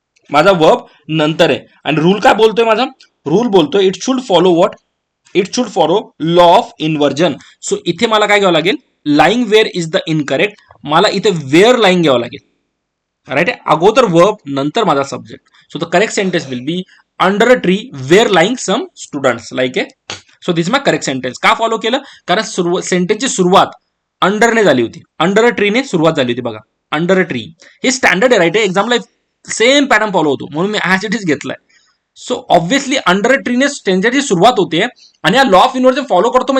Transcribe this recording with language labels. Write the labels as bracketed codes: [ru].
[mr] माझा वर्ब नंतर आहे. आणि रूल काय बोलतोय माझा? रूल बोलतोय [en] It should follow what? It should follow law of inversion. So [mr] इथे मला काय घ्यावं लागेल? [en] Lying where is the incorrect. [mr] मला इथे वेअर लाईंग घ्यावं लागेल. राईट आहे, अगोदर वर्ब नंतर माझा subject. [en] So the correct sentence will be under a tree where lying some students like a. So this my correct sentence. [mr] का फॉलो केलं? कारण सेंटेन्सची सुरुवात अंडरने झाली होती. अंडर अ ट्रीने सुरुवात झाली होती बघा. अंडर अ ट्री हे स्टँडर्ड आहे. राईट आहे, एक्झामला सेम पॅटर्न फॉलो होतो म्हणून मी ॲज इट इज घेतलाय. सो ऑब्व्हियसली अंडर अ ट्रीने टेन्सची सुरुवात होते आणि या लॉ ऑफ इन्व्हर्जन फॉलो करतो.